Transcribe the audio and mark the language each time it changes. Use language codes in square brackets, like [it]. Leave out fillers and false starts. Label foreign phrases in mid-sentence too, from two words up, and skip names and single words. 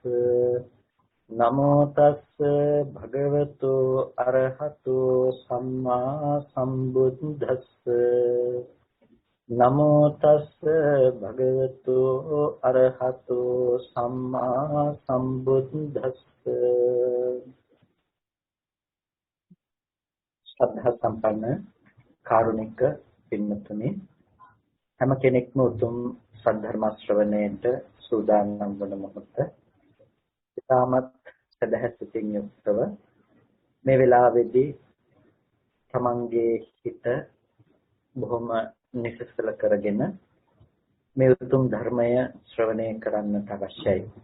[pi] නමෝ තස්ස භගවතු අරහතු සම්මා සම්බුද්දස්ස. නමෝ තස්ස භගවතු අරහතු සම්මා සම්බුද්දස්ස. [si] ශ්‍රද්ධා සම්පන්න කාරුණික පින්වත්නි, හැම කෙනෙක්ම උතුම් සද්ධර්ම ශ්‍රවණයට සූදානම් වන මොහොත ඉතාමත් සදහසිතින් යුක්තව මේ වෙලාවේදී තමන්ගේ හිත බොහොම නිසසල කරගෙන මේ උතුම් ධර්මය ශ්‍රවණය කරන්නට අවශ්‍යයි.